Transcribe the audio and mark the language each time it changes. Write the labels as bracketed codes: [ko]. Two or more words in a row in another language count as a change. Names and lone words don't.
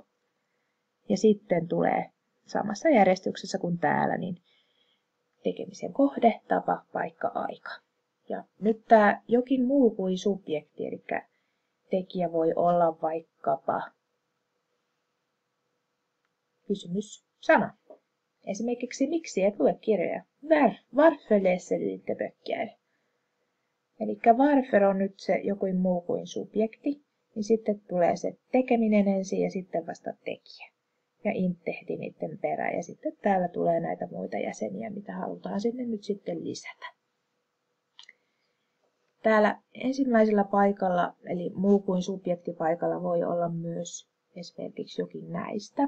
[fi] Ja sitten tulee samassa järjestyksessä kuin täällä, niin tekemisen kohde, tapa, paikka, aika. Ja nyt tämä jokin muu kuin subjekti, eli tekijä voi olla vaikkapa kysymyssana. Esimerkiksi miksi et lue kirjoja? [sv] Varför läser du inte böcker? [fi] Eli varför on nyt se jokin muu kuin subjekti, niin sitten tulee se tekeminen ensin ja sitten vasta tekijä. Ja inte heti niiden perään. Ja sitten täällä tulee näitä muita jäseniä, mitä halutaan sinne nyt sitten lisätä. Täällä ensimmäisellä paikalla, eli muu kuin subjektipaikalla, voi olla myös esimerkiksi jokin näistä.